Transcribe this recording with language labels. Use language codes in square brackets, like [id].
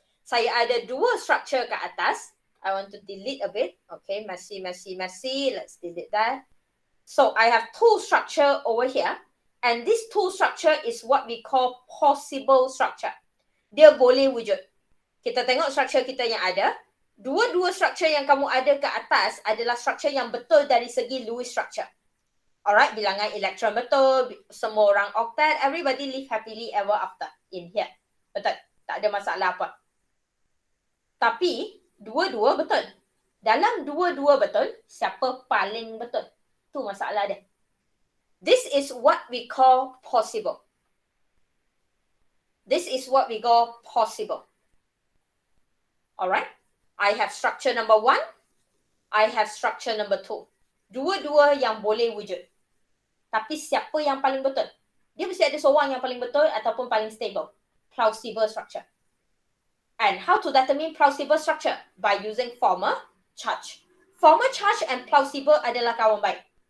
[ms] Saya ada dua structure kat atas. [en] I want to delete a bit. Okay, messy. Let's delete that. So I have two structure over here. And this two structure is what we call possible structure. [ms] Dia boleh wujud. Kita tengok structure kita yang ada. Dua-dua structure yang kamu ada ke atas adalah structure yang betul dari segi Lewis structure. Alright, bilangan elektron betul, semua orang octet, [en] everybody live happily ever after in here. [ms] Betul, tak ada masalah apa. Tapi, dua-dua betul. Dalam dua-dua betul, siapa paling betul? Tu masalah dia. [en] This is what we call possible. This is what we call possible. Alright, I have structure number 1. I have structure number 2. [ms] Dua-dua yang boleh wujud. Tapi siapa yang paling betul? Dia mesti ada seorang yang paling betul ataupun paling stable. Plausible structure. [en] And how to determine plausible structure? By using formal charge. [ms] Formal charge and plausible adalah kawan baik.